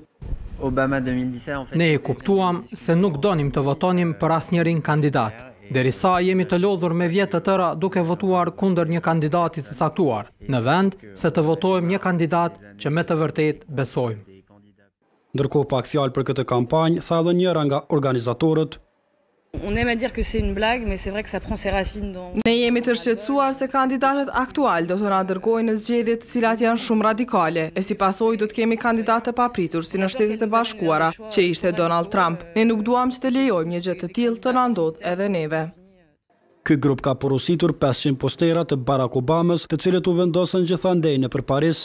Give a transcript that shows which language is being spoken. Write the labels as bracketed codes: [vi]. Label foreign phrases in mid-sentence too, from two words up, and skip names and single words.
[sq] Ne e kuptuam se nuk donim të votonim për asnjërin kandidat. Derisa jemi të lodhur me vjet të tëra duke votuar kundër një kandidati të caktuar, në vend se të votojmë një kandidat që me të vërtet besojmë. Ndërkohë pak fjalë për këtë kampanjë, tha edhe njëra nga organizatorët. [fr] On aime à dire que c'est une blague, mais c'est vrai que ça prend ses racines dans... [sq] Ne jemi të shqetësuar se kandidatët aktual do të na dërgojnë në zgjedhje të cilat janë shumë radikale, e si pasojë do të kemi kandidatë të papritur si në Shtetet e Bashkuara, që ishte Donald Trump. Ne nuk duam që të lejojmë një gjë të tillë të na ndodhë edhe neve. Ky grup ka porositur 500 postera të Barack Obamës, të cilët u vendosën gjithandej nëpër Paris.